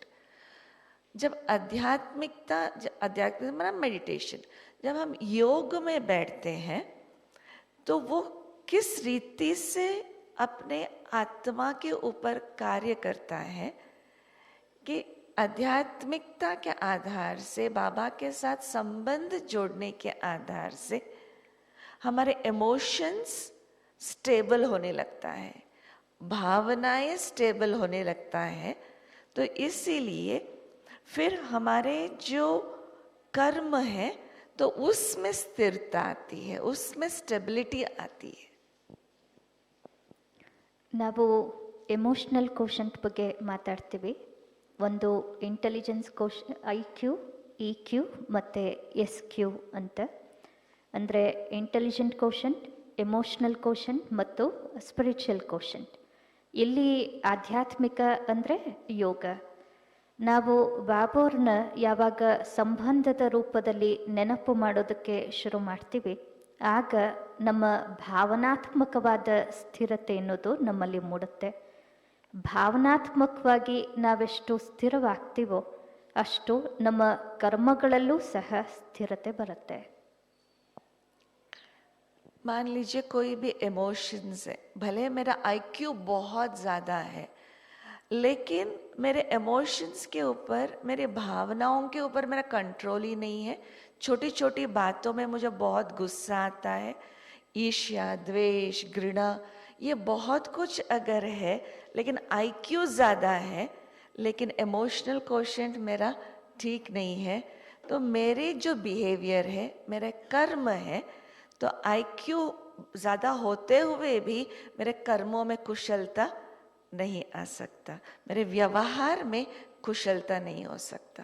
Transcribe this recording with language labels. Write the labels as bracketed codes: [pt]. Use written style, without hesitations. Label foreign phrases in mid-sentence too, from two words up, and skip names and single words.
[hi] जब आध्यात्मिक मतलब मेडिटेशन, जब हम योग में बैठते हैं तो वो किस रीति से अपने आत्मा के ऊपर कार्य करता है कि आध्यात्मिकता के आधार से, बाबा के साथ संबंध जोड़ने के आधार से हमारे [en] emotions stable [hi] होने लगता है, भावनाएं स्टेबल होने लगता है. तो इसीलिए फिर हमारे जो कर्म है तो उसमें स्थिरता आती है, उसमें स्टेबिलिटी आती है. [kn] ನಾವು [en] emotional quotient [kn] ಬಗ್ಗೆ ಮಾತಾಡ್ತೀವಿ. ಒಂದು [en] intelligence IQ, EQ [kn] ಮತ್ತು [en] SQ [kn] ಅಂತ. ಅಂದರೆ [en] intelligent quotient, emotional quotient [kn] ಮತ್ತು [en] spiritual quotient. [kn] ಇಲ್ಲಿ ಆಧ್ಯಾತ್ಮಿಕ ಅಂದರೆ ಯೋಗ. ನಾವು ಬಾಬೋರ್ನ ಯಾವಾಗ ಸಂಬಂಧದ ರೂಪದಲ್ಲಿ ನೆನಪು ಮಾಡೋದಕ್ಕೆ ಶುರು ಮಾಡ್ತೀವಿ, ಆಗ ನಮ್ಮ ಭಾವನಾತ್ಮಕವಾದ ಸ್ಥಿರತೆ ಅನ್ನೋದು ನಮ್ಮಲ್ಲಿ ಮೂಡುತ್ತೆ. ಭಾವನಾತ್ಮಕವಾಗಿ ನಾವೆಷ್ಟು ಸ್ಥಿರವಾಗ್ತೀವೋ ಅಷ್ಟು ನಮ್ಮ ಕರ್ಮಗಳಲ್ಲೂ ಸಹ ಸ್ಥಿರತೆ ಬರುತ್ತೆ. [hi] मान लीजिए कोई भी इमोशंस है, भले मेरा आईक्यू बहुत ज़्यादा है, लेकिन मेरे इमोशंस के ऊपर, मेरे भावनाओं के ऊपर मेरा कंट्रोल ही नहीं है. छोटी छोटी बातों में मुझे बहुत गुस्सा आता है, ईर्ष्या, द्वेष, घृणा, ये बहुत कुछ अगर है, लेकिन आईक्यू ज़्यादा है लेकिन [en] emotional quotient [hi] मेरा ठीक नहीं है, तो मेरे जो बिहेवियर है, मेरे कर्म है, तो आईक्यू ज़्यादा होते हुए भी मेरे कर्मों में कुशलता नहीं आ सकता, मेरे व्यवहार में कुशलता नहीं हो सकता.